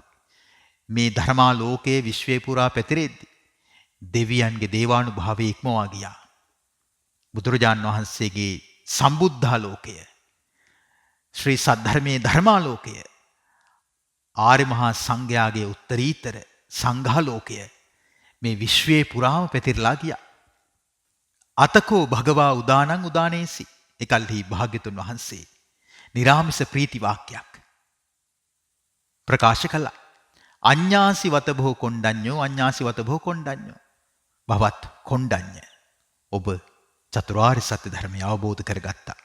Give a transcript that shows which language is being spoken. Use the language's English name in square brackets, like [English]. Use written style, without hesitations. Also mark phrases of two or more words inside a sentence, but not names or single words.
[Sinhala] මේ ධර්මා ලෝකයේ විශ්වය පුරා පැතිරෙද්දී දෙවියන්ගේ දේවානුභාවය ඉක්මවා ගියා. බුදුරජාන් වහන්සේගේ සම්බුද්ධාලෝකය ශ්‍රී සද්ධර්මයේ ධර්මාලෝකය ආර්ය මහා සංඝයාගේ උත්තරීතර සංඝාලෝකය මේ විශ්වයේ පුරාම පැතිරලා ගියා. [Pali] අතකෝ භගවා උදානං උදානේසි. [Sinhala] එකල්හි භාග්‍යතුන් වහන්සේ නිරාමිස ප්‍රීති වාක්‍යයක් ප්‍රකාශ කළා. [Pali] අඤ්ඤාසි වතභෝ කොණ්ඩඤ්ඤෝ අඤ්ඤාසි වතභෝ කොණ්ඩඤ්ඤෝ. [Sinhala] භවත් කොණ්ඩඤ්ඤ ඔබ චතුරාර්ය සත්‍ය ධර්මය අවබෝධ කරගත්තා.